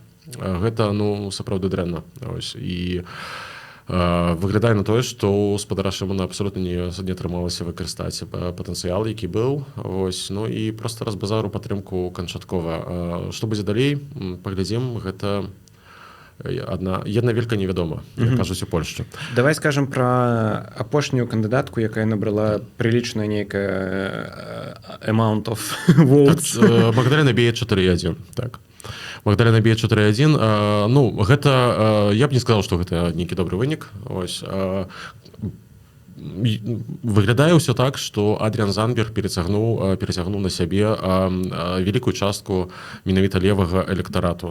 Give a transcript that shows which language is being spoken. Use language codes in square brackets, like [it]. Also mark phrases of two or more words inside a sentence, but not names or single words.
[be] Гэта, сапраўды дрэнна. Ось, і выглядае на тое, што ў спадара Шымона абсолютна не атрымалася выкарыстаць патэнцыял, які быў. Ось, і проста разбазару падтрымку канчаткова. Што будзе далей? Паглядзім, гэта [pl] jedna wielka niewiadoma, jak [be] кажуць у Польшчы. Давай скажам пра апошнюю кандыдатку, якая набрала прилічная нейкая [en] amount of votes. [be] Магдалена Бея 4,1. Так. Магдалена Бея 4,1. Гэта, я б не сказаў, што гэта нейкі добры вынік. Ось. Выглядае ўсё так, што Адріан Занберг перацягнуў на сябе вялікую частку менавіта левага электарату.